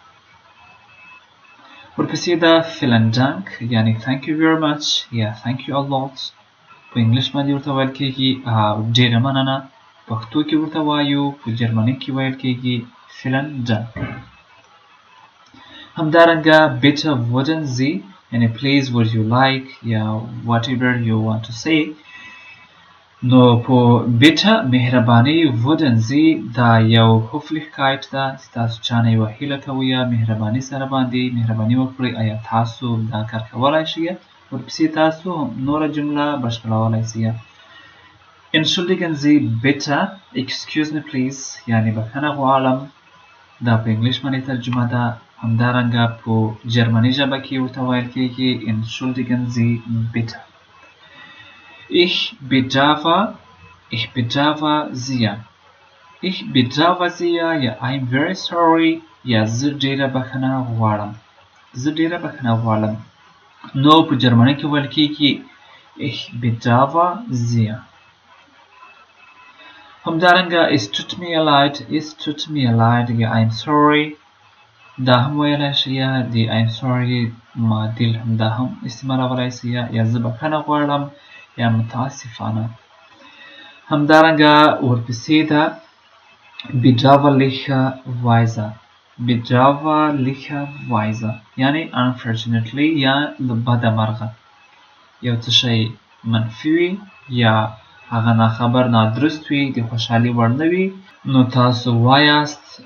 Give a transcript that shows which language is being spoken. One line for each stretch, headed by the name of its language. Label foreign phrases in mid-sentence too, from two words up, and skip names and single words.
Pashto: ورپسې ده
German: vielen Dank
English: یعنی thank you very much یا thank you a lot.
Pashto: په انګلیش باندې ورته ویل کیږي ډېره مننه. پښتو کې ورته وایو په جرمني کې ویل کیږي
German: vielen Dank.
English: همدارنګه
German: bitte würden Sie
English: یعنی please would you like یا whatever you want to say.
Pashto: نو په bitte مهرباني
German: würden Sie
Pashto: دا یو höflichkeit ده چې تاسو چانه یوه هیله کوئ یا مهرباني سره باندې مهرباني وکړئ آیا تاسو دا کار کولی شئ. ورپسې تاسو نوره جمله بشپړولی شئ.
German: entschuldigen Sie bitte
English: excuse me please
Pashto: یعنی بخښنه غواړم دا په انګلیش باندې ترجمه ده. همدارنګه په جرمني ژبه کې ورته ویل کیږي
German: entschuldigen Sie bitte. ich bedauere sehr
Pashto: یا
English: I'm very sorry
Pashto: یا زه ډېره بخښنه غواړم. نو په جرمني کې ویل کیږي
German: ich bedauere sehr.
Pashto: همدارنګه
German: es tut mir leid
Pashto: یا
English: I'm sorry
Pashto: دا هم ویلی شئ د
English: I'm sorry
Pashto: معادل هم دا هم استعمالولی شئ یا زه بخښنه غواړم یا متاسفانه. همدارنګه ورپسې ده bedauerlicherweise یعنی unfortunately یا له بده مرغه یو څه شی منفي وي یا هغه ناخبر نادرست وي د خوشحالي وړ نه وي نو تاسو وایاست